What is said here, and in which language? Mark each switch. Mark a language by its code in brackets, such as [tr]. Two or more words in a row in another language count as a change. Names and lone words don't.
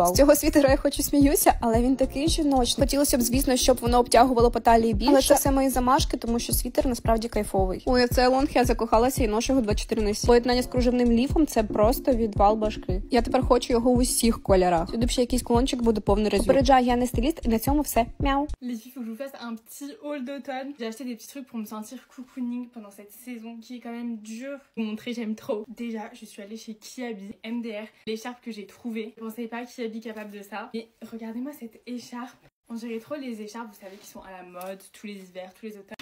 [uk] З цього світера я хоч і сміюся, але він такий жіночний. Хотілося б, звісно, щоб воно обтягувало по талії більше. Але це все мої замашки, тому що світер насправді кайфовий. Ой, а цей лонг я закохалася і ношу його 24/7. Поєднання з кружевним ліфом – це просто відвал башки. Я тепер хочу його в усіх кольорах. Сюди б ще якийсь кулончик буде повний резюм. Попереджаю, я не стиліст, і на цьому все. Мяу. [fr] Les filles, faut que je vous fasse un petit haul d'automne. J'ai acheté des petits trucs pour me sentir cocooning pendant cette saison qui est quand même dure. Vous montrer, j'aime trop. Déjà, je suis allée chez Kiabi, MDR. L'écharpe que j'ai trouvée. Je pensais pas Kiabi capable de ça. Mais regardez-moi cette écharpe. On dirait trop les écharpes, vous savez, qui sont à la mode tous les hivers, tous les automnes.